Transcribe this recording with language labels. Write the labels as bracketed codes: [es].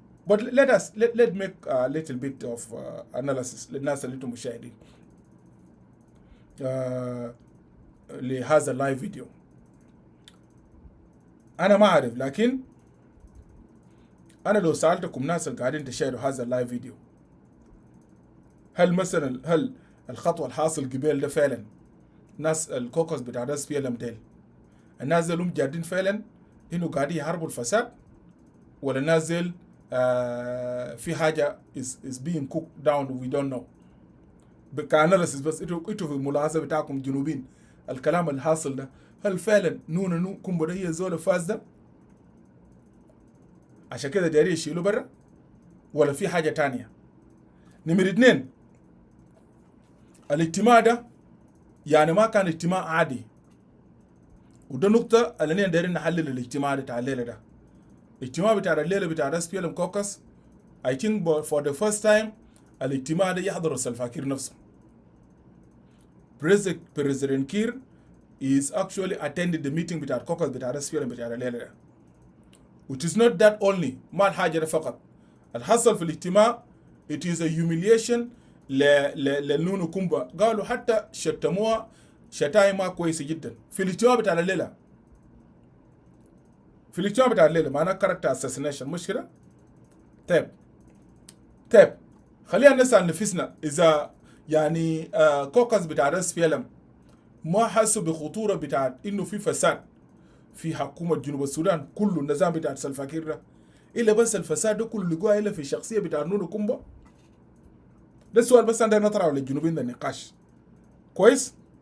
[en] But let make a little bit of analysis [ar] للناس اللي انتم مشاهدين لهذا اللايف فيديو. انا ما اعرف، لكن انا لو سالتكم ناس اللي قاعدين تشاهدوا هذا اللايف فيديو، هل الخطوه الحاصل قبل ده فعلا ناس الكوكس بتاع ناس SPLM ديل الناس ديلهم جادين فعلا انه قاعدين يحاربوا الفساد، ولا نازل في حاجه [en] is being cooked down we don't know. [ar] كأناليسيس بس انتوا في الملاحظه بتاعكم جنوبين الكلام الحاصل ده، هل فعلا نونو كومبا ده هي زول فاز ده عشان كده دايرين يشيلوا برا، ولا في حاجه تانية؟ نمرة 2، الاجتماع ده يعني ما كان اجتماع عادي، وده نقطه اللي دايرين نحلل الاجتماع بتاع الليله ده. الاجتماع بتاع الليله بتاع SPLM كوكس [en] I think for the first time [ar] الاجتماع ده يحضر سلفا كير نفسه. [en] President Kiir is actually attended the meeting [ar] بتاع الكوكس بتاع SPLM بتاع الليله ده. [en] which is not that only [ar] ما الحاجه ده فقط الحصل في الاجتماع [en] it is a humiliation لنونو كومبا. [ar] قالوا حتى شتموها شتايم ما كويسه جدا في الاجتماع بتاع الليله. في الاجتماع بتاع الليله معناه كاركتر اساسينيشن، مش كده؟ طيب خلينا نسال نفسنا اذا يعني كوكس بتاع SPLM ما حسوا بخطوره بتاعت انه في فساد في حكومه جنوب السودان، كل النظام بتاع سلفا كير ده الا بس الفساد ده كله لقوه الا في الشخصيه بتاع نونو كومبا؟ ده السؤال بس عندنا نطرحه للجنوبين ده النقاش كويس.